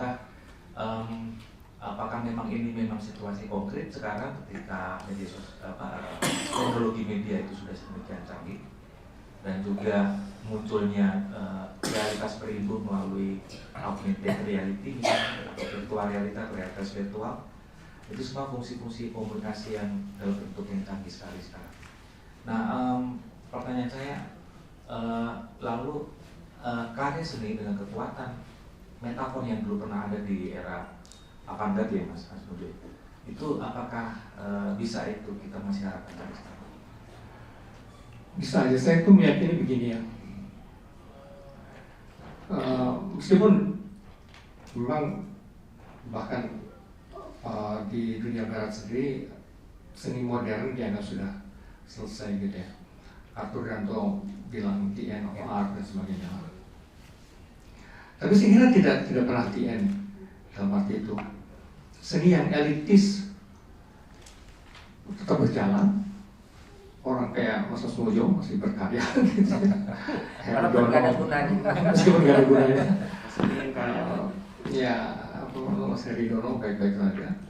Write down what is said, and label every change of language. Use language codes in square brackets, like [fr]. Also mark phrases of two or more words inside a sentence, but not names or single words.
[id] Apakah memang ini memang situasi konkret sekarang ketika teknologi media itu sudah sedemikian canggih dan juga munculnya realitas perimbun melalui [en] augmented reality [id] misalnya, atau virtual realita, realitas virtual, itu semua fungsi-fungsi komunikasi yang dalam bentuk yang canggih sekali sekarang. Nah, pertanyaan saya lalu karya seni dengan kekuatan metafor yang dulu pernah ada di era avant-garde ya Mas Asmojo, itu apakah bisa itu kita masih harapkan dari sekarang? Bisa aja, saya tuh meyakini begini ya. Meskipun memang bahkan di dunia barat sendiri seni modern dianggap sudah selesai gitu ya. Arthur Danto bilang [en] the end of art [id] dan sebagainya. Tapi saya kira tidak pernah [en] the end [id] dalam arti itu. Seni yang elitis tetap berjalan. Orang kayak Mas Asmojo masih berkarya gitu. Walaupun nggak ada gunanya. Meskipun nggak ada gunanya. Ya, Mas Heridono baik-baik saja.